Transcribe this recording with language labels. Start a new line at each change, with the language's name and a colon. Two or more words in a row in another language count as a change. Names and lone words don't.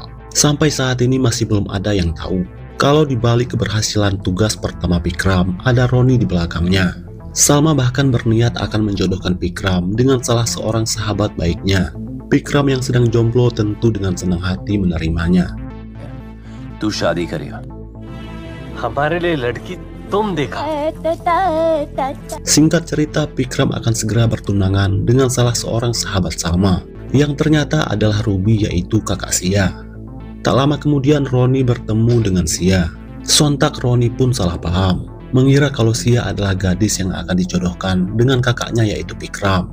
Indonesian: Sampai saat ini masih belum ada yang tahu kalau di balik keberhasilan tugas pertama Vikram ada Roni di belakangnya. Salma bahkan berniat akan menjodohkan Vikram dengan salah seorang sahabat baiknya. Vikram yang sedang jomblo tentu dengan senang hati menerimanya.
Hindi: तू शादी करेगा हमारे लिए लड़की तुम देखा.
Indonesian: Singkat cerita, Vikram akan segera bertunangan dengan salah seorang sahabat Salma yang ternyata adalah Ruby yaitu kakak Sia. Tak lama kemudian Roni bertemu dengan Sia. Sontak Roni pun salah paham, mengira kalau Sia adalah gadis yang akan dijodohkan dengan kakaknya yaitu Vikram.